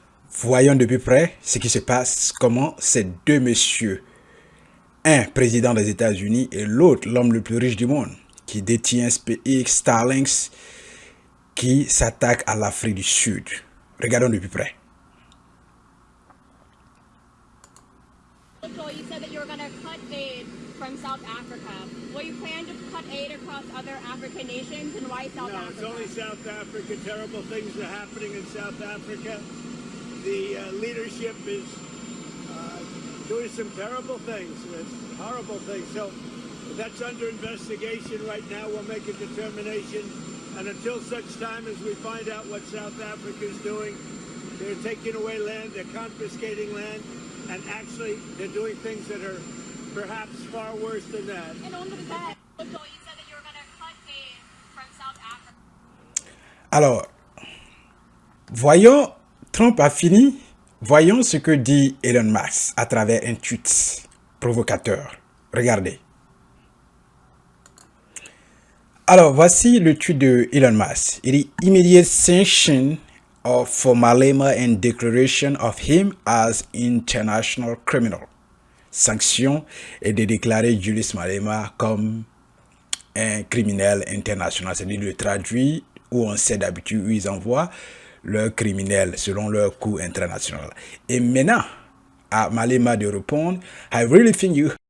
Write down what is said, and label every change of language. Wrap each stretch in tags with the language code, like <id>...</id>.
<fr>Voyons de plus près ce qui se passe, comment ces deux messieurs, un président des États-Unis et l'autre l'homme le plus riche du monde, qui détient SpaceX, Starlink, qui s'attaquent à l'Afrique du Sud. Regardons de plus près.</fr> <en>Joel, you said that you were going to cut aid from South Africa. Will you plan to cut aid across other African nations, and why South Africa? No, it's only South Africa. Terrible things are happening in South Africa. The leadership is doing some terrible things, horrible things. So that's under investigation right now. We'll make a determination. And until such time as we find out what South Africa is doing, they're taking away land, they're confiscating land, and actually they're doing things that are perhaps far worse than that. And on that, Joel, you said that you were going to cut aid from South Africa.</en> <fr>Alors, voyons, Trump a fini. Voyons ce que dit Elon Musk à travers un tweet provocateur. Regardez. Alors, voici le tweet de Elon Musk. Il dit</fr> <en>immediate sanction for Malema and declaration of him as international criminal.</en> <fr>Sanction est de déclarer Julius Malema comme un criminel international. C'est-à-dire le traduit où on sait d'habitude où ils envoient leurs criminels selon leur cours international. Et maintenant, à Malema de répondre,</fr> <en>I really think you</en>